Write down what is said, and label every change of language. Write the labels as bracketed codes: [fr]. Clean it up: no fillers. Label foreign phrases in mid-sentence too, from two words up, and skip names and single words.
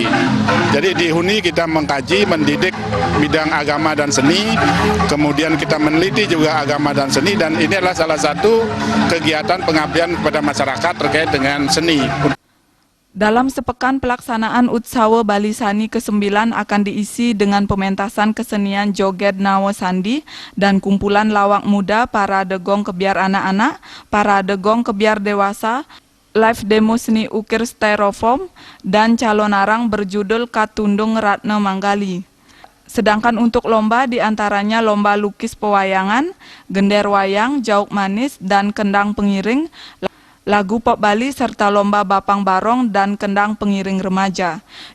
[id] Jadi di UNHI kita mengkaji, mendidik bidang agama dan seni, kemudian kita meneliti juga agama dan seni, dan ini adalah salah satu kegiatan pengabdian kepada masyarakat terkait dengan seni. Dalam sepekan pelaksanaan Utsawa Bali Sani ke-9 akan diisi dengan pementasan kesenian joget Nawo Sandi dan kumpulan lawak muda, parade gong kebiar anak-anak, parade gong kebiar dewasa, [en] live demo [id] seni ukir styrofoam, dan calon arang berjudul Katundung Ratna Manggali. Sedangkan untuk lomba diantaranya lomba lukis pewayangan, gender wayang, jauk manis, dan kendang pengiring, lagu pop Bali, serta lomba bapang barong dan kendang pengiring remaja.